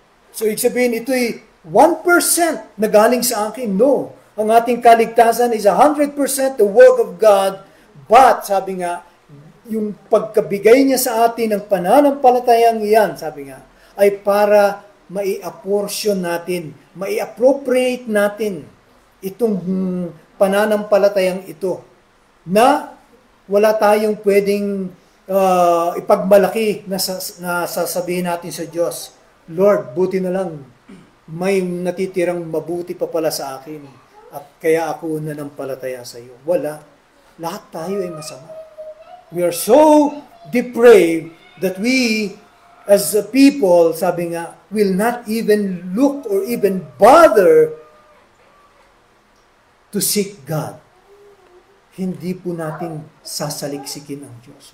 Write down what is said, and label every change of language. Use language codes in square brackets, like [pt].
[tl] So ibig sabihin, ito'y 1% na galing sa akin. [en] No. [tl] Ang ating kaligtasan [en] is 100% the work of God. [tl] But, sabi nga, yung pagkabigay niya sa atin ng pananampalatayang yan, sabi nga, ay para mai-apportion natin, mai-appropriate natin itong pananampalatayang ito na wala tayong pwedeng ipagmalaki na sasabihin natin sa Diyos, Lord, buti na lang may natitirang mabuti pa pala sa akin at kaya ako nanampalataya sa iyo. Wala. Lahat tayo ay masama. [en] We are so depraved that we as a people, [tl] sabi nga, [en] will not even look or even bother to seek God. [tl] Hindi po natin sasaliksikin ang Diyos.